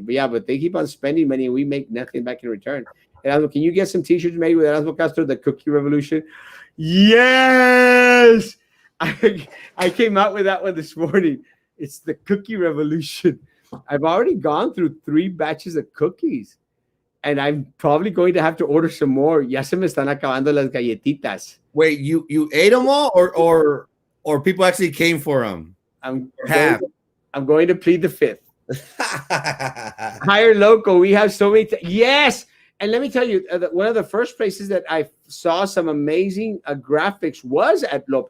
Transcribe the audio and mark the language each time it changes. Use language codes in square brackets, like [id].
[en] But yeah, but they keep on spending money and we make nothing back in return. Erasmo, can you get some t-shirts made with Erasmo Castro, the Cookie Revolution? Yes! I came out with that one this morning. It's the Cookie Revolution. I've already gone through 3 batches of cookies. And I'm probably going to have to order some more. [es] Ya se me están acabando las galletitas. [en] Wait, you ate them all, or people actually came for them? I'm going to plead the fifth. Higher local. We have so many. Yes. And let me tell you, one of the first places that I saw some amazing graphics was at Lopez.